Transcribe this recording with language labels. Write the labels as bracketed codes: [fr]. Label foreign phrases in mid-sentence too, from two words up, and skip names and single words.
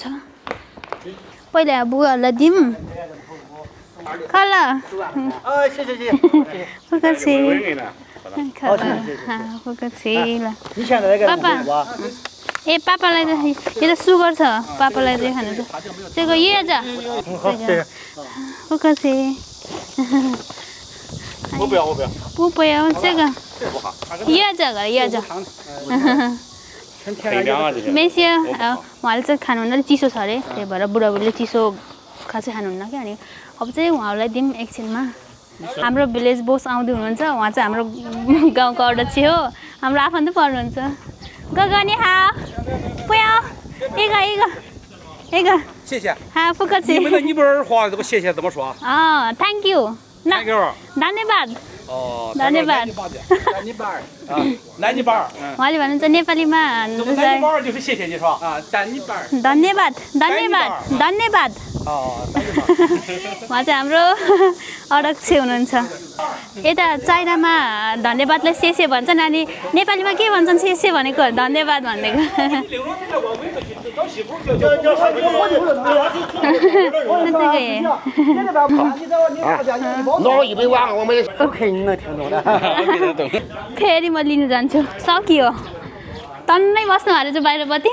[ne] पहिला बुवाहरूलाई दिउँ खाला पापा ए पापालाई त यो त सुगर छ, पापालाई चाहिँ खानु छ चाहिँ ये जा [zh] 不要这个要这个没事 [ne] उहाँले चाहिँ खानुहुन्न चिसो छ अरे त्यही भएर बुढाबुढीले चिसो खासै खानुहुन्न क्या। अनि अब चाहिँ उहाँहरूलाई दिउँ एकछिनमा। हाम्रो [en] village boss [ne] आउँदै हुनुहुन्छ, उहाँ चाहिँ हाम्रो गाउँको अध्यक्ष हो, हाम्रो आफन्त पर्नुहुन्छ। गगनी हाउ पुया 一个 [zh] 谢谢好不客气。你们的尼泊尔话这个谢谢怎么说？ [en] thank you [ne] धन्यवाद धन्यवाद उहाँले भन्नुहुन्छ नेपालीमा [zh] धन्यवाद 就是谢谢你是吧？ [ne] धन्यवाद उहाँ चाहिँ हाम्रो अध्यक्ष हुनुहुन्छ। यता चाइनामा धन्यवादलाई सेसे भन्छन् अनि नेपालीमा के भन्छन् सेसे भनेको धन्यवाद भनेको। फेरि म लिनु जान्छु, सकियो तन्नै बस्नु भएको चाहिँ बाहिरपट्टि।